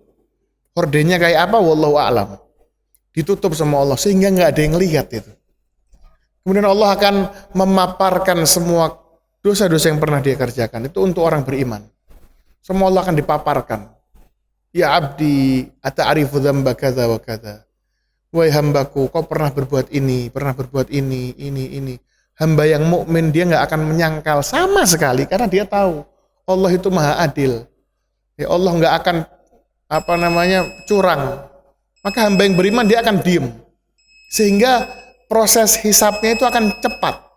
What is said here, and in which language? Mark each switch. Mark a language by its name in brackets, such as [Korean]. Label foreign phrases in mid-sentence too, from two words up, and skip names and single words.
[Indonesian] Hordennya kayak apa? [Arabic] Wallahu a'lam. [Indonesian] Ditutup sama Allah sehingga nggak ada yang lihat itu. Kemudian Allah akan memaparkan semua dosa-dosa yang pernah dia kerjakan. Itu untuk orang beriman. Semua Allah akan dipaparkan. [Arabic] Ya abdi, ata'arifu dzamba kadza wa kadza. [Indonesian] Wahai hambaku, kau pernah berbuat ini, pernah berbuat ini. Hamba yang mukmin dia nggak akan menyangkal sama sekali karena dia tahu Allah itu maha adil. Ya Allah nggak akan curang. Maka hamba yang beriman dia akan diem. Sehingga proses hisabnya itu akan cepat.